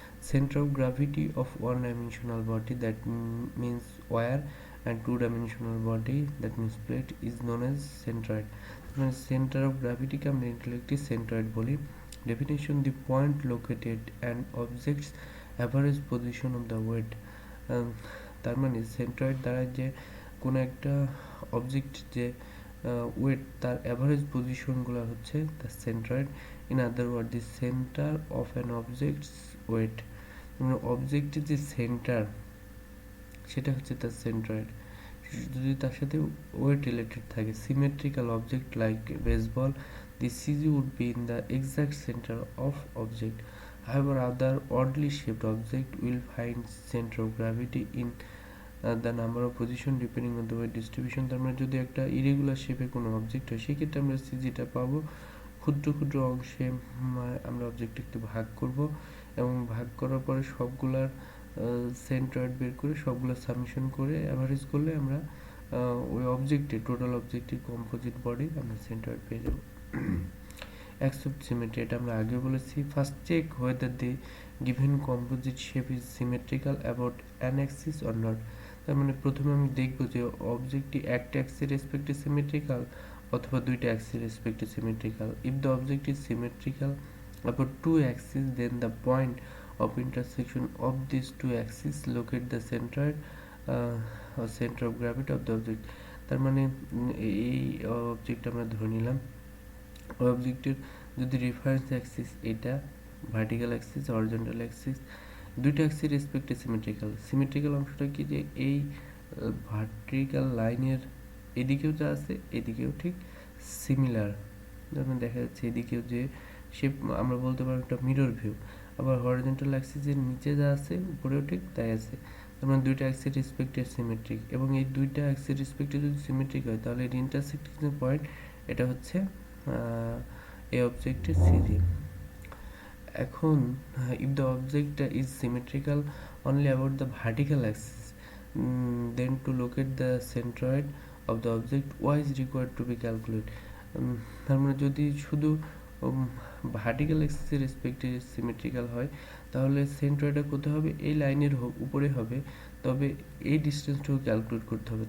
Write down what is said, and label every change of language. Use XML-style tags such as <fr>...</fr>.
<en>Center of gravity of one-dimensional body, that means wire, and two-dimensional body, that means plate, is known as centroid. Center of gravity</en> <bn>কে আমরা</bn> <en>intellectually centroid বলি। Definition: the point located an object's average position of the weight.</en> <bn>তার মানে centroid দ্বারা যে কোনো একটা object যে wait তার অ্যাভারেজ পজিশনগুলো হচ্ছে the centroid.</bn> <en>in other word, the centre of an object's weight,</en> <bn>মানে অবজেক্টের যে সেন্টার সেটা হচ্ছে তার সেন্ট্রয়েড। যদি তার সাথে ওয়েট রিলেটেড থাকে,</bn> <en>Symmetrical object like baseball, the CG would be in the exact center of object. However, other oddly shaped object will find center of gravity in the number of position depending on the weight distribution.</en> <bn>তার মানে যদি একটা irregular শেপে কোনো object হয়, সেক্ষেত্রে আমরা সিজিটা পাবো। ক্ষুদ্র ক্ষুদ্র অংশে আমরা অবজেক্টকে ভাগ করব এবং ভাগ করার পরে সবগুলার সেন্ট্রয়েড বের করে সবগুলো সামেশন করে অ্যাভারেজ করলে আমরা ওই অবজেক্টে টোটাল অবজেক্টের কম্পোজিট বডি আমরা সেন্ট্রয়েড পেয়ে যাব।</bn> <en>Accept symmetry,</en> <bn>এটা আমরা আগে বলেছি।</bn> <en>First check whether the given composite shape is symmetrical about an axis or not.</en> <bn>তার মানে প্রথমে আমি দেখব যে অবজেক্টটি একটা অ্যাক্সিস রেসপেক্টে সিমেট্রিক্যাল অথবা দুইটা Axis রেসপেক্টে symmetrical.</bn> <en>If the object is symmetrical about two axes, then the point of intersection of these two axes locate the centroid or center of gravity of the object.</en> <bn>তার মানে এই object আমরা ধরে নিলাম, অবজেক্টের যদি রেফারেন্স অ্যাক্সিস এটা, vertical Axis, horizontal Axis, দুইটা অ্যাক্সিস রেসপেক্টে সিমেট্রিক্যাল অংশটা কি, যে এই ভার্টিক্যাল লাইনের এদিকেও যা আছে এদিকেও ঠিক সিমিলার। যেমন দেখা যাচ্ছে এদিকেও যে শেপ আমরা বলতে পারি একটা মিরর ভিউ। আবার হরিজন্টাল অ্যাক্সিসের নিচে যা আছে উপরেও ঠিক তাই আছে। তার মানে দুইটা অ্যাক্সিস রেসপেক্টে সিমেট্রিক, এবং এই দুইটা অ্যাক্সিস রেসপেক্টে যদি সিমেট্রিক হয় তাহলে এর ইন্টারসেক্টিং পয়েন্ট এটা হচ্ছে এই অবজেক্টের সিজি।</bn> <en>এখন if the object is symmetrical only about the vertical axis, then to locate the centroid of the object y is required to be calculated.</en> <bn>তার মানে যদি শুধু ভার্টিক্যাল অ্যাক্সিসের রেসপেক্টে সিমেট্রিক্যাল হয় তাহলে সেন্ট্রয়েডটা কোথায় হবে, এই লাইনের উপরে হবে, তবে এই ডিস্টেন্সটাও ক্যালকুলেট করতে হবে।</bn>